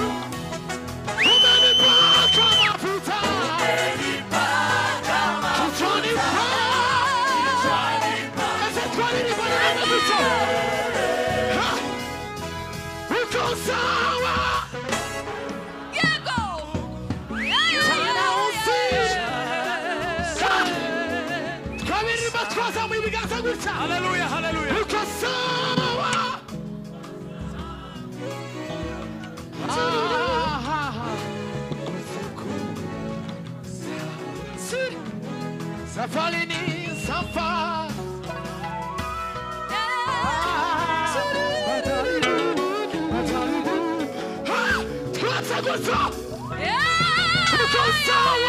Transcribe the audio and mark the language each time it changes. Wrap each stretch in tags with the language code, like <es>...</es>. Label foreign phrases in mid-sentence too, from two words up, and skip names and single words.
<sw>Umenipaka mafuta kichwani pangu. Uko sawa. Sana usiku.</sw> <rw>Kabiri batwaza mu biganza gutya. Haleluya, haleluya.</rw> <sw>Uko sawa. Safari ni safari. Uko sawa.</sw>